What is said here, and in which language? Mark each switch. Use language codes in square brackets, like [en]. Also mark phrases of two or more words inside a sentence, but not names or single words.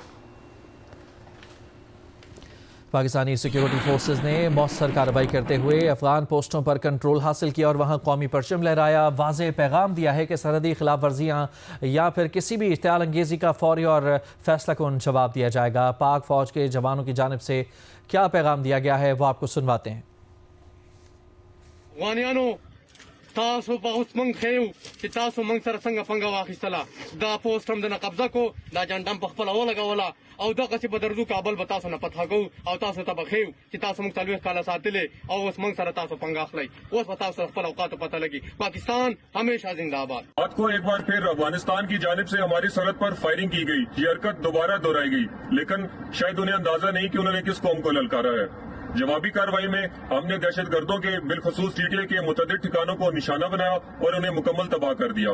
[ur] پاکستانی سیکیورٹی فورسز نے مؤثر کارروائی کرتے ہوئے افغان پوسٹوں پر کنٹرول حاصل کیا اور وہاں قومی پرچم لہرایا۔ واضح پیغام دیا ہے کہ سرحدی خلاف ورزیاں یا پھر کسی بھی اشتعال انگیزی کا فوری اور فیصلہ کن جواب دیا جائے گا۔ پاک فوج کے جوانوں کی جانب سے کیا پیغام دیا گیا ہے وہ آپ کو سنواتے ہیں۔ [ps] افغانیانو تاسو په اوس موږ ښیو چې تاسو موږ سره څنګه پنګه واخیستله، دا پوسټ هم دنه قبضه کو، دا جنډم په خپله ولګوله او دغسې به درځو کابل به تاسو نه فتح کوو او تاسو ته به ښیو چې تاسو موږ 40 کاله ساتلې او اوس موږ سره تاسو پنګه اخلئ، اوس به تاسو خپل اوقاتو پته لګي۔ [ur] پاکستان ہمیشہ زندہ آباد۔ رات کو ایک بار پھر افغانستان کی جانب سے ہماری سرحد پر فائرنگ کی گئی۔ یہ حرکت دوبارہ دہرائی گئی لیکن شاید انہیں اندازہ نہیں کہ انہوں نے کس قوم کو للکارا ہے۔ جوابی کارروائی میں ہم نے دہشت گردوں کے بالخصوص ٹی ٹی اے کے متعدد ٹھکانوں کو نشانہ بنایا اور انہیں مکمل تباہ کر دیا۔